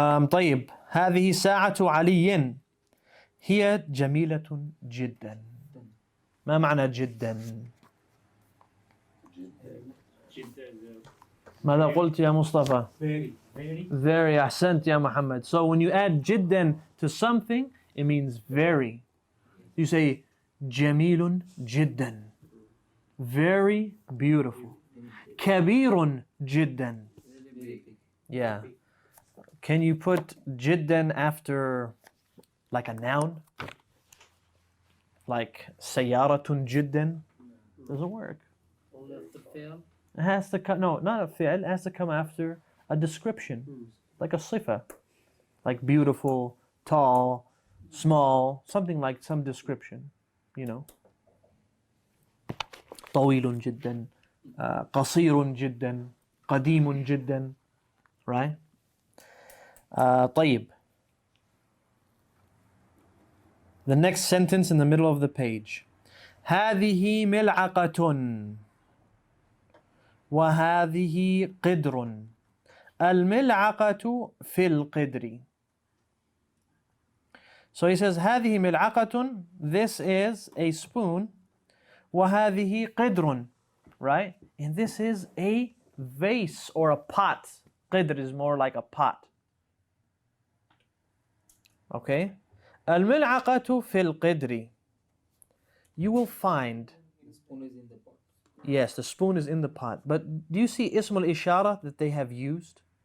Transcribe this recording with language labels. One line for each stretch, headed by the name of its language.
Arabic: طيب هذه ساعة علي هي جميلة جدا. ما معنى جدا؟
English: Jidda is
Arabic: ماذا قلت يا مصطفى؟
English: Very, very. Very
Arabic: أحسنت يا محمد.
English: So when you add جدا to something, it means very. You say
Arabic: جميل جدا.
English: Very beautiful.
Arabic: كبير جدا.
English: Really very big. Yeah. Can you put جدا after like a noun? Like
Arabic: سيارة جدا?
English: Doesn't work. Only after fail. It has to come, no, not a fi'l, it has to come after a description. Like a sifa. Like beautiful, tall, small, something like some description, you know.
Arabic: طويل جدا, قصير جدا, قديم جدا,
English: right?
Arabic: طيب.
English: The next sentence in the middle of the page.
Arabic: هذه ملعقة وهذه قدر. الملعقة في القدر.
English: So he says,
Arabic: هذه ملعقة,
English: this is a spoon.
Arabic: وهذه قدر,
English: right? And this is a vase or a pot. قدر is more like a pot. Okay?
Arabic: الملعقة في القدر.
English: You will find, The spoon is in the pot. yes, the spoon is in the pot. But do you see
Arabic: اسم الإشارة
English: that they have used?